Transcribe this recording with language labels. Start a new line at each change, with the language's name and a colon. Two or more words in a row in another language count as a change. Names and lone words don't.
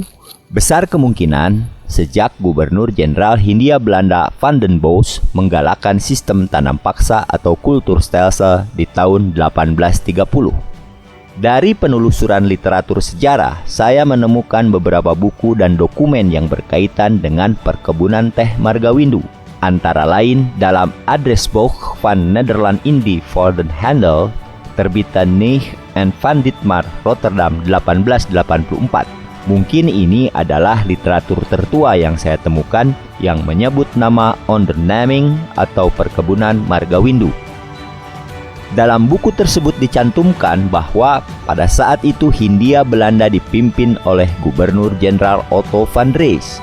Indonesian: Besar kemungkinan sejak Gubernur Jenderal Hindia Belanda Van den Bosch menggalakkan sistem tanam paksa atau kulturstelsel di tahun 1830. Dari penelusuran literatur sejarah, saya menemukan beberapa buku dan dokumen yang berkaitan dengan perkebunan teh Margawindu. Antara lain dalam Adresboek van Nederland Indie voor den Handel, terbitan Neij en van Ditmar, Rotterdam 1884. Mungkin ini adalah literatur tertua yang saya temukan yang menyebut nama Ondernaming atau Perkebunan Margawindu. Dalam buku tersebut dicantumkan bahwa pada saat itu Hindia Belanda dipimpin oleh Gubernur Jenderal Otto van Dries.